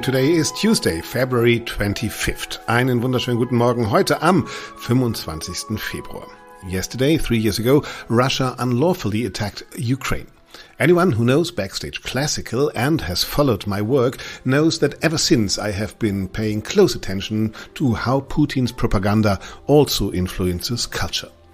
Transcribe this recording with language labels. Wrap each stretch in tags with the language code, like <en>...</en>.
<en>Today is Tuesday, February 25th.</en> <de>Einen wunderschönen guten Morgen heute am 25. Februar.</de> <en>Yesterday, 3 years ago, Russia unlawfully attacked Ukraine. Anyone who knows Backstage Classical and has followed my work knows that ever since I have been paying close attention to how Putin's propaganda also influences culture.</en>